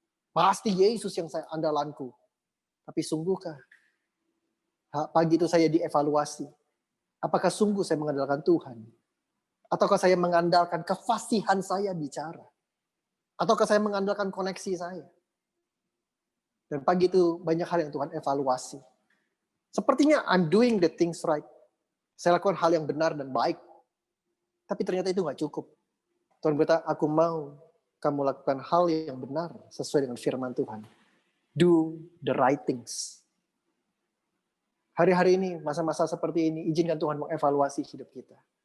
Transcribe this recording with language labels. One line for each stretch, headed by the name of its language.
Indonesian: Pasti Yesus yang saya andalanku." Tapi sungguhkah pagi itu saya dievaluasi? Apakah sungguh saya mengandalkan Tuhan? Ataukah saya mengandalkan kefasihan saya bicara? Ataukah saya mengandalkan koneksi saya? Dan pagi itu banyak hal yang Tuhan evaluasi. Sepertinya
English: I'm doing the things right.
Indonesian: Saya lakukan hal yang benar dan baik. Tapi ternyata itu gak cukup. Tuhan berkata, "Aku mau kamu lakukan hal yang benar sesuai dengan firman Tuhan.
English: Do the right things."
Indonesian: Hari-hari ini, masa-masa seperti ini, izinkan Tuhan mengevaluasi hidup kita.